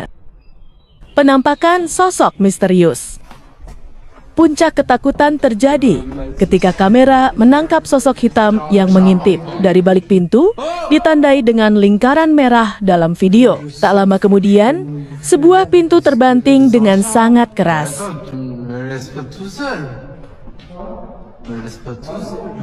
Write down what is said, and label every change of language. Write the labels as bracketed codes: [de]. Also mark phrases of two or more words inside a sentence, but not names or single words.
[id] Penampakan sosok misterius. Puncak ketakutan terjadi ketika kamera menangkap sosok hitam yang mengintip dari balik pintu, ditandai dengan lingkaran merah dalam video. Tak lama kemudian, sebuah pintu terbanting dengan sangat keras. [fr] Me laisse pas tout seul. Me laisse pas tout seul.